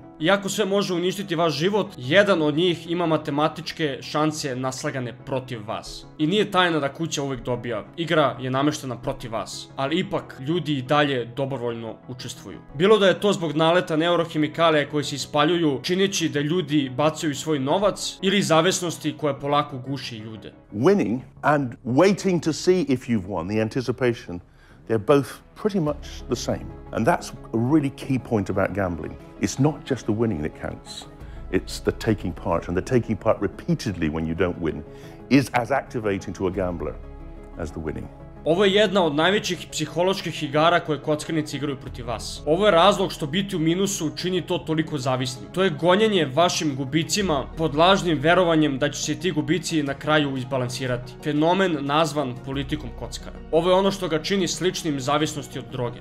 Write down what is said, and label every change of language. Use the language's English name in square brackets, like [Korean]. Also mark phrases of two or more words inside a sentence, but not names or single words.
[Serbian] Iako sve može uništiti vaš život, jedan od njih ima matematičke šanse naslagane protiv vas. I nije tajna da kuća uvek dobija. Igra je nameštena protiv vas. Ali ipak, ljudi i dalje dobrovoljno učestvuju. Bilo da je to zbog naleta neurohemikalija koje se ispaljuju, čineći da ljudi bacaju svoj novac, ili zavisnosti koja polako guši ljude. [English] Winning and waiting to see if you've won, the anticipation, they're both pretty much the same. And that's a really key point about gambling. It's not just the winning that counts. It's the taking part, and the taking part repeatedly when you don't win is as activating to a gambler as the winning. [Serbian] Ovo je jedna od najvećih psiholoških igara koje kockarnice igraju protiv vas. Ovo je razlog što biti u minusu čini to toliko zavisnim. To je gonjenje vašim gubicima pod lažnim verovanjem da će se ti gubici na kraju izbalansirati. Fenomen nazvan politikom kockara. Ovo je ono što ga čini sličnim zavisnosti od droge.